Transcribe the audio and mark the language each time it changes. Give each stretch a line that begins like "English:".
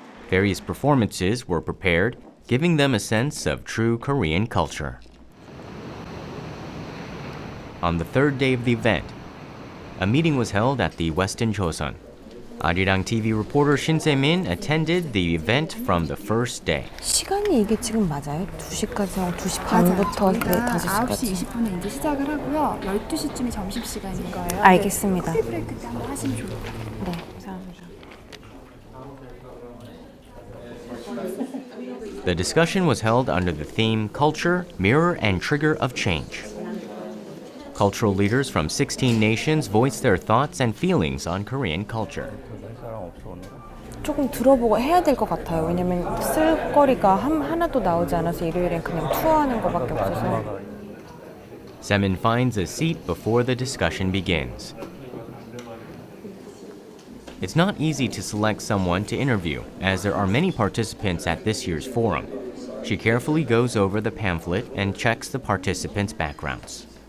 English: Various performances were prepared, giving them a sense of true Korean culture. On the 3rd day of the event, a meeting was held at the Westin Chosun. Arirang TV reporter Shin Se-min attended the event from the first day.
Korean: 시간이 이게 지금 맞아요? 2시까지 2시 반부터 5시까지. 9시 20분에 이제 시작을 하고요. 12시쯤이 점심시간인 거예요. 알겠습니다. 커피 브레이크 때 한번 하시면 좋을 것 같아요. 네, 감사합니다.
English: The discussion was held under the theme Culture, Mirror and Trigger of Change. Cultural leaders from 16 nations voiced their thoughts and feelings on Korean culture.
Korean: 조금 들어보고 해야 될 것 같아요. 왜냐면 쓸 거리가 하나도 나오지 않아서 일요일엔 그냥 투어하는 것밖에 없어서.
English: Se-min finds a seat before the discussion begins. It's not easy to select someone to interview, as there are many participants at this year's forum. She carefully goes over the pamphlet and checks the participants' backgrounds.